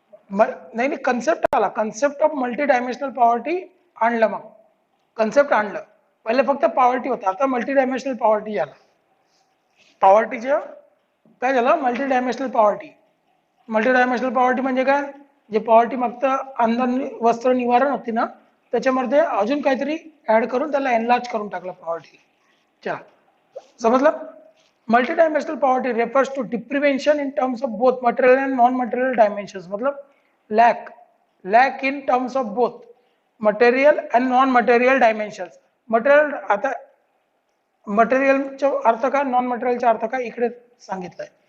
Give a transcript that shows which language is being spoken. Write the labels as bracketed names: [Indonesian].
[Marathi] नाही नाही, कन्सेप्ट आला, concept of multi dimensional poverty आणलं, मग कन्सेप्ट आणलं, पहिले फक्त पॉवर्टी होता, आता मल्टी डायमेन्शनल पॉवर्टी झाला, पॉवर्टीचं काय झालं, multi dimensional poverty. Multi dimensional poverty म्हणजे काय, जे पॉवर्टी फक्त अन्न वस्त्र निवारण होती ना, त्याच्यामध्ये अजून काहीतरी ऍड करून त्याला एनलार्ज करून टाकलं पॉवर्टी. चला समजलं. [English] Multidimensional poverty refers to deprivation in terms of both material and non material dimensions, मतलब lack in terms of both material and non material dimensions. [Marathi] Material, आता मटेरियलचा अर्थ काय, नॉन मटेरियलचा अर्थ काय, इकडे सांगितलंय.